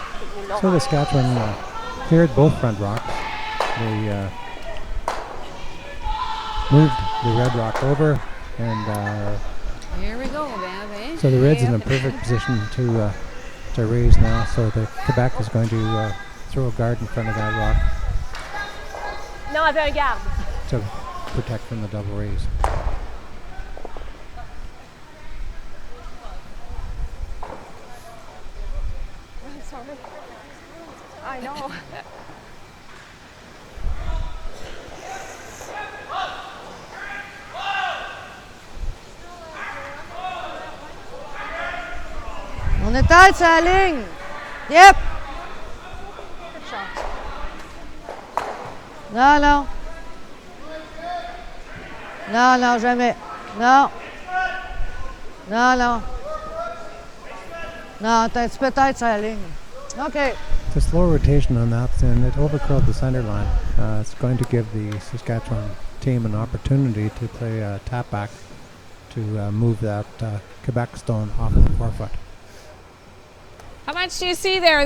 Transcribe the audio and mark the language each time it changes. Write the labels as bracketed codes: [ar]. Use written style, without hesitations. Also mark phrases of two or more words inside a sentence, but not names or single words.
[en] So the Saskatchewan cleared both front rocks. They moved the red rock over, and Here we go, Bev, eh? so the red's in a perfect position to raise now. So the Quebec is going to throw a guard in front of that rock [fr] Non, avec un garde. [en] to protect from the double raise. Sorry. I know. [fr] On est tête sur la ligne. Yep. Non, non. Non, non, jamais. Non. Non, non. Non, t'as un petit peu tête sur la ligne. OK. [en] It's a slow rotation on that, and it overcurled the center line. It's going to give the Saskatchewan team an opportunity to play a tap back to move that Quebec stone off the forefoot. How much do you see there?